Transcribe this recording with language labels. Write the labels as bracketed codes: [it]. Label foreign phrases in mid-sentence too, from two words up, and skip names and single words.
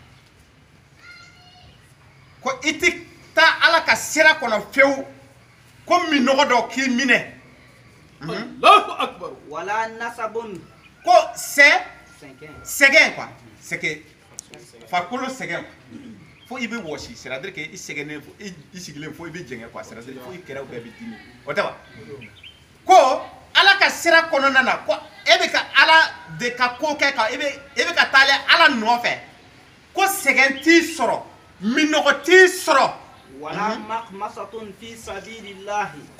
[bm] ko i tɛ taa ala ka sira kɔnɔ fewu ko minɔgɔ dɔ k'i minɛ [ar] الله أكبر ولا نصب [bm] ko sɛgɛn [fr] quoi c'est que [bm] farikolo sɛgɛn fo i bɛ wɔsi [fr] c'est-à-dire que [bm] i sɛgɛnnen fo i sigilen fo i bɛ jɛngɛ [fr] quoi c'est-à-dire [bm] fo i kɛrɛw bɛɛ bɛ dimi o tɛ wa ko ala ka sira kɔnɔna na ko e bɛ ka ala de ka ko kɛ ka e bɛ ka taale ala nɔfɛ ko sɛgɛn t'i sɔrɔ minɔgɔ t'i sɔrɔ [ar] ولا مخمصة في سبيل الله